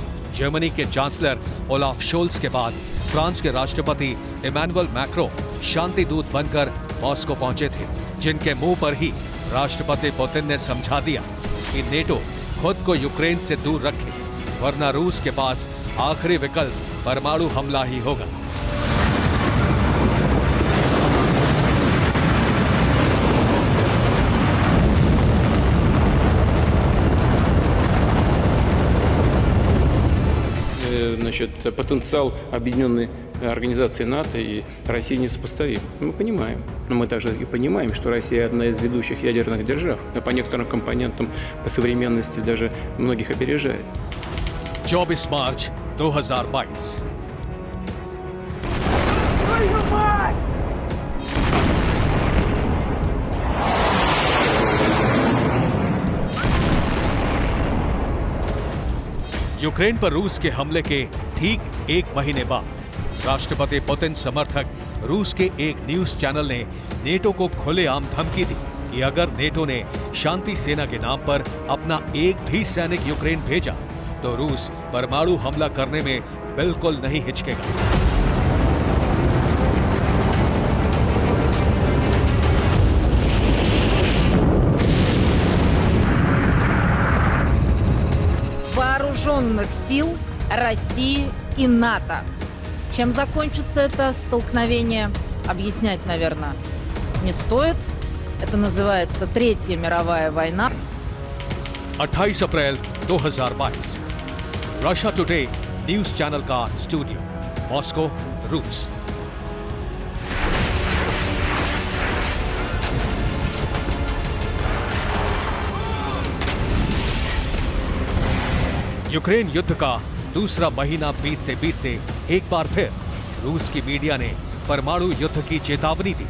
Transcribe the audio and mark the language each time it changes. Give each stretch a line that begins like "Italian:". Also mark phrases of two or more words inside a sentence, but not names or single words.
Hindi: जर्मनी के चांसलर ओलाफ शोल्स के बाद फ्रांस के राष्ट्रपति इमैनुअल मैक्रो शांति दूत बनकर मॉस्को पहुंचे थे, जिनके मुंह पर ही राष्ट्रपति पुतिन ने समझा दिया कि नेटो खुद को यूक्रेन से दूर रखे, वरना रूस के पास आखिरी विकल्प परमाणु हमला ही होगा।
Russian: Значит, потенциал объединенной организации НАТО и России несопоставим. Мы понимаем. Но мы также и понимаем, что Россия одна из ведущих ядерных держав. А по некоторым компонентам, по современности даже многих опережает.
Hindi: 24 मार्च 2022। यूक्रेन पर रूस के हमले के ठीक एक महीने बाद राष्ट्रपति पुतिन समर्थक रूस के एक न्यूज चैनल ने नेटो को खुलेआम धमकी दी कि अगर नेटो ने शांति सेना के नाम पर अपना एक भी सैनिक यूक्रेन भेजा तो रूस परमाणु हमला करने में बिल्कुल नहीं हिचकेगा।
Russian: Вооруженных сил России и НАТО. Чем закончится это столкновение, объяснять, наверное, не стоит. Это называется Третья мировая война.
Hindi: 28 अप्रैल 2022, रशिया टुडे न्यूज चैनल का स्टूडियो, मॉस्को, रूस। यूक्रेन युद्ध का दूसरा महीना बीतते बीतते एक बार फिर रूस की मीडिया ने परमाणु युद्ध की चेतावनी दी।